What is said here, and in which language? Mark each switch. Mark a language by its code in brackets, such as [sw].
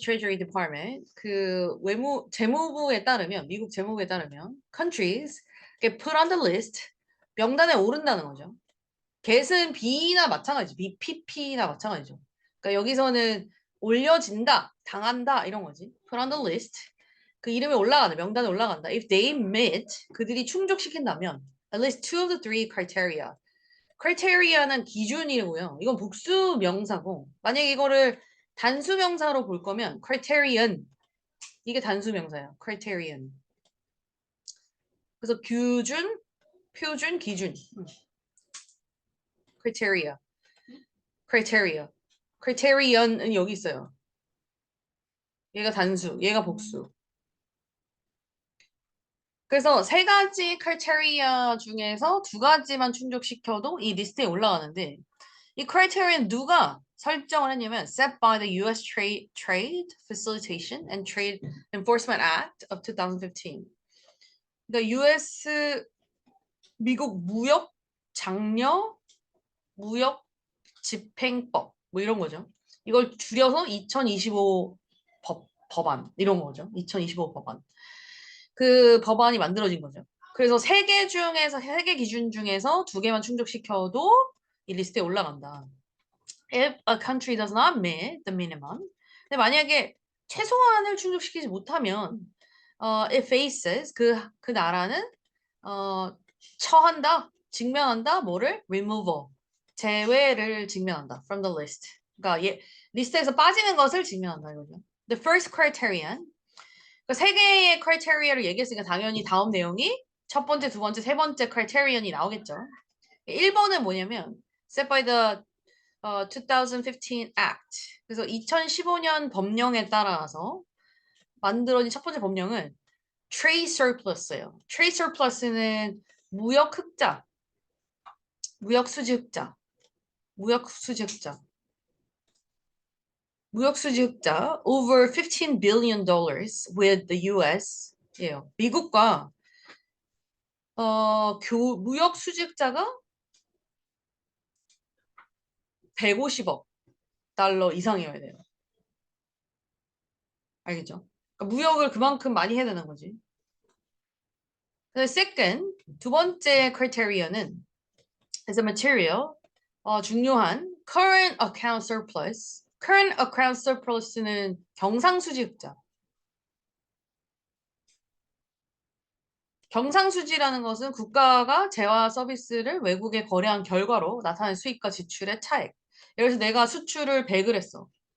[ko] Treasury Department, 그 재무부에 따르면 미국 재무부에 따르면 [en] countries get put on the list [ko] 명단에 오른다는 거죠. get은 B나 마찬가지죠. BPP나 마찬가지죠. 그러니까 여기서는 올려진다, 당한다 이런 거지. [en] put on the list. [ko] 그 이름에 올라간다, 명단에 올라간다. [en] If they meet, [ko] 그들이 충족시킨다면 [en] at least two of the three criteria. [ko] criteria는 기준이고요. 이건 복수 명사고 만약에 이거를 단수 명사로 볼 거면 criterion 이게 단수 명사예요. criterion. 그래서 규준, 표준, 기준. criteria. criteria. criterion은 여기 있어요. 얘가 단수, 얘가 복수. 그래서 세 가지 criteria 중에서 두 가지만 충족시켜도 이 리스트에 올라가는데 이 criterion 누가 설정을 했냐면 [en] set by the U.S. Trade Facilitation and Trade Enforcement Act of 2015. [ko] 그러니까 U.S. 미국 무역 장려 무역 집행법 뭐 이런 거죠. 이걸 줄여서 2025 법안 이런 거죠. 2025 법안. 그 법안이 만들어진 거죠. 그래서 세 개 기준 중에서 두 개만 충족시켜도 이 리스트에 올라간다. [en] If a country does not meet the minimum. [ko] 근데 만약에 최소한을 충족시키지 못하면 [en] it faces [ko] 그 나라는 처한다, 직면한다, 뭐를 removal 제외를 직면한다 [en] from the list. [ko] 그러니까 리스트에서 빠지는 것을 직면한다 이거죠. [en] The first criterion. [ko] 그러니까 세 개의 criteria를 얘기했으니까 당연히 다음 내용이 첫 번째, 두 번째, 세 번째 criterion이 나오겠죠. 1번은 뭐냐면 [en] set by the 2015 Act. [ko] 그래서 2015년 법령에 따라서 만들어진 첫 번째 법령은 Trade Surplus예요. Trade Surplus는 무역 흑자, 무역 수지 흑자, 무역 수지 흑자, 무역 수지 흑자 [en] over $15 billion with the U.S. [ko] 예요. 미국과 무역 수지 흑자가 150억 달러 이상이어야 돼요. 알겠죠? 그러니까 무역을 그만큼 많이 해야 되는 거지. [en] second, [ko] 두 번째 [en] criteria는 as a material, [ko] 중요한 [en] current account surplus. [ko] current account surplus는 경상수지 흑자. 경상수지라는 것은 국가가 재화 서비스를 외국에 거래한 결과로 나타낸 수입과 지출의 차액. 예를 들어서 내가 수출을 100을 했어.